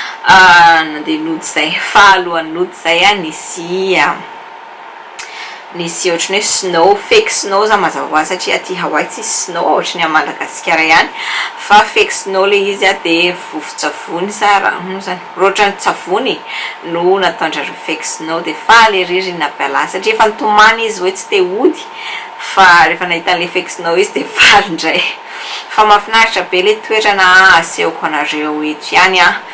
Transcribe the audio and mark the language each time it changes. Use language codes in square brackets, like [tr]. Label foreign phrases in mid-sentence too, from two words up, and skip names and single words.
[mg] nandeha nody zay fa alohan'ny nody zay nisy ohatrany hoe snow, [en] fake snow [mg] za mazava ho azy satria aty Hawaii tsisy snow ohatrany amin'ny Madagasikara ihany fa [en] fake snow [mg] le izy dia vovo-tsavony sa raha zany rotrany tsavony no nataondrareo [en] fake snow [mg] dia faly ery napiala satria efa nitomany izy hoe tsy te hody fa rehefa nahita an'le [en] fake snow [mg] izy dia faly indray fa mahafinaritra be le toerana asehoko anareo eto ihany